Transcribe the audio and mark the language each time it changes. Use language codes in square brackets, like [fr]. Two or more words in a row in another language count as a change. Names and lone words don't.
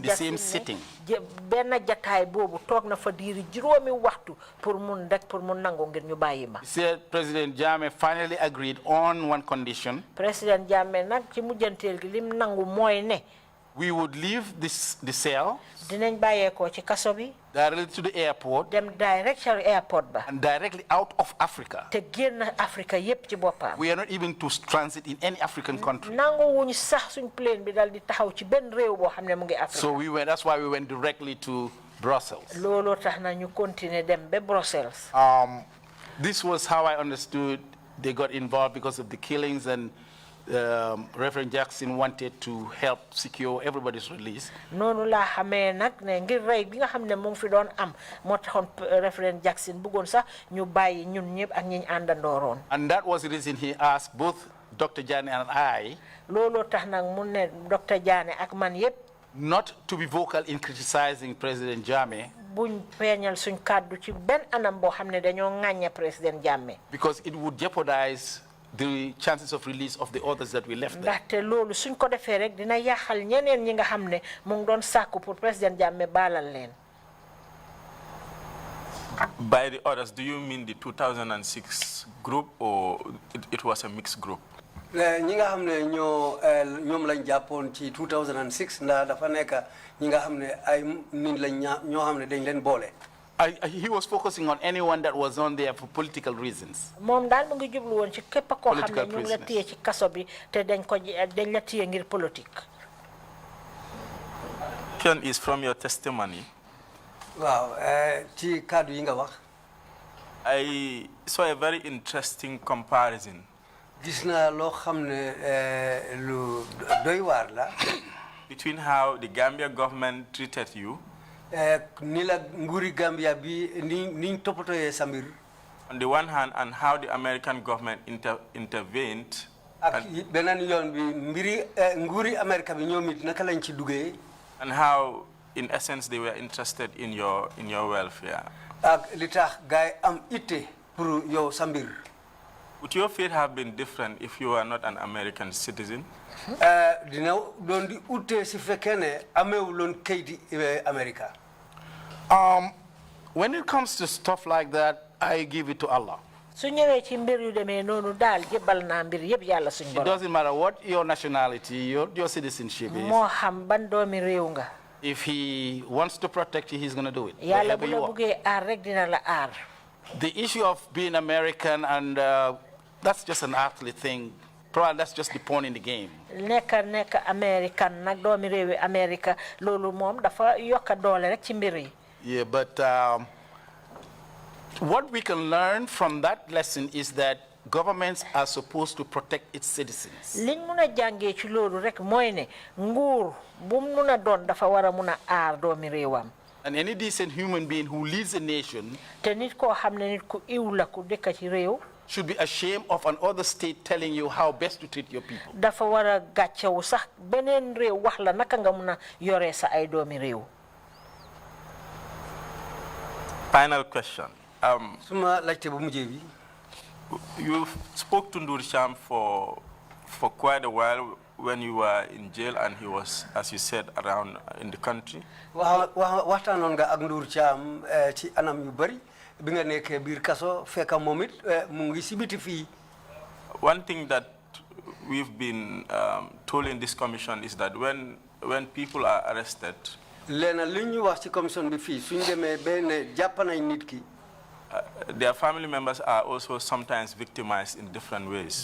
[en] The Jackson same sitting. [wo] benn jataay boobu toog na fa diiri juróomi waxtu pour mun nangu ngir ñu bàyyi ma. [en] He said President Jammeh finally agreed on one condition. [wo] President Jammeh nag ci mujjanteel gi lim nangu mooy ne. [en] We would leave the cell. [wo] Dinañ bàyyeekoo ci kaso bi. [en] Directly to the airport. [wo] Dem direct ci airport ba. [en] And directly out of Africa. [wo] Te génn Africa yépp ci boppam. [en] We are not even to transit in any African country. [wo] Nangu wuñu sax suñ plane bi dal di taxaw ci benn réew boo xam ne mu ngi Africa. [en] So that's why we went directly to Brussels. [wo] Looloo tax na ñu continuer dem ba Brussels. [en] This was how I understood they got involved because of the killings, and Reverend Jackson wanted to help secure everybody's release. [wo] Noonu laa xamee nag ne ngir rey bi nga xam ne mu ngi fi doon am moo taxoon Reverend Jackson bëggoon sax ñu bàyyi ñun ñëpp ak ñi ñu àndandooroon. [en] And that was the reason he asked both Dr. Jammeh and I. [wo] Looloo tax nag mu ne Dr. Jammeh ak man yëpp. [en] Not to be vocal in criticizing President Jammeh. [wo] Buñ peñal suñ kàddu ci benn anam boo xam ne dañoo ŋàññe President Jammeh. [en] Because it would jeopardize the chances of release of the others that we left there. [wo] Ndaxte loolu suñ ko defee rek dina yàqal ñeneen ñi nga xam ne mu ngi doon sàkku pour President Jammeh baalal leen. [en] By the others, do you mean the 2006 group, or it was a mixed group? [wo] ñi nga xam ne ñoom lañ jàppoon ci 2006 ndax dafa nekk ñi nga xam ne ay nit lañ ñoo xam ne dañ leen boole. [en] He was focusing on anyone that was on there for political reasons. [wo] Moom daal mu ngi jublu woon ci képp koo xam ne ñu ngi la téye ci kaso bi te dañ la téye ngir politique. [en] Question is from your testimony. [wo] Waaw ci kàddu yi nga wax. [en] I saw a very interesting comparison. [wo] Gis naa loo xam ne lu doy waar la. [en] Between how the Gambia government treated you. [wo] Ni la nguuri Gambia bi niñ toppatooyee sa mbir. [en] On the one hand, and how the American government intervened. [wo] Ak beneen yoon bi mbiri nguuri America bi ñoom it naka lañ ci duggee. [en] And how, in essence, they were interested in your welfare. [wo] Ak li tax gaay am itte pour yow sa mbir. [en] Would your fate have been different if you were not an American citizen? [wo] Dina doon di ute si fekkee ne ameewuloon kayiti America. [en] When it comes to stuff like that, I give it to Allah. [wo] Su ñëwee ci mbir yu demee noonu daal jëbal naa mbir yëpp yàlla suñ borom. [en] It doesn't matter what your nationality, your citizenship is. [wo] Moo xam ban doomi réew nga. [en] If he wants to protect you, he's going to do it. [wo] Yàlla bu la buggee aar rek dina la aar. [en] The issue of being American, and that's just an earthly thing. Probably that's just the pawn in the game. [wo] Nekk American nag doomi réewi America loolu moom dafa yokka doole rek ci mbir yi. [en] Yeah, but what we can learn from that lesson is that governments are supposed to protect its citizens. [wo] Liñ mun a jàngee ci loolu rek mooy ne nguur bu mu mun a doon dafa war a mun a aar doomi réewam. [en] And any decent human being who leads a nation [wo] te nit koo xam ne nit ku iw la ku dëkk ci réew. [en] should be ashamed of another state telling you how best to treat your people. [wo] Dafa war a gàccewu sax beneen réew wax la naka nga mun a yoree sa ay doomi réew. [en] Final question. [wo] Suma laajte bu mujjee bi. [en] You spoke to Ndur Cham for quite a while when you were in jail, and he was, as you said, around in the country. [wo] Waxtaanoon nga ak Ndur Cham ci anam yu bari bi nga nekkee biir kaso fekk moom it mu ngi si biti fii. [en] One thing that we've been told in this commission is that when people are arrested, [wo] leena li ñu wax ci commission bi fii suñ demee ba ne jàpp nañ nit ki. [en] Their family members are also sometimes victimized in different ways.